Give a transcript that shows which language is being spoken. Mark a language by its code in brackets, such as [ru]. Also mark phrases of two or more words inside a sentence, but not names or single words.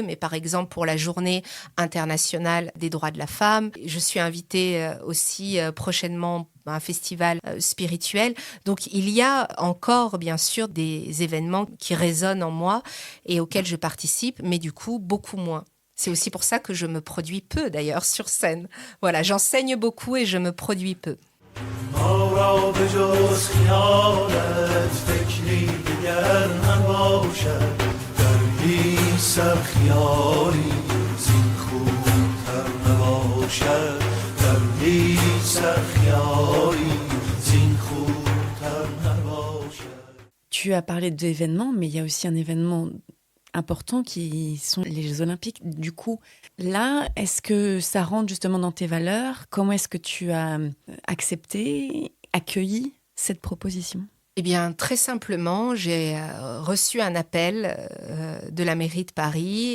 [fr] Mais par exemple, pour la Journée internationale des droits de la femme, je suis invitée aussi prochainement à un festival spirituel. Donc, il y a encore, bien sûr, des événements qui résonnent en moi et auxquels je participe, mais du coup, beaucoup moins. C'est aussi pour ça que je me produis peu, d'ailleurs, sur scène. Voilà, j'enseigne beaucoup et je me produis peu. [fa] ما را به جز خیالت فکری دیگر نباشد در هیچ سر خیالی زین خوبتر نباشد در هیچ سر خیالی زین خوبتر نباشد. [fr] Tu as parlé d'événements, mais il y a aussi un événement important qui sont les Jeux Olympiques. Du coup, là, est-ce que ça rentre justement dans tes valeurs? Comment est-ce que tu as accepté, accueilli cette proposition? Eh bien, très simplement, j'ai reçu un appel de la mairie de Paris.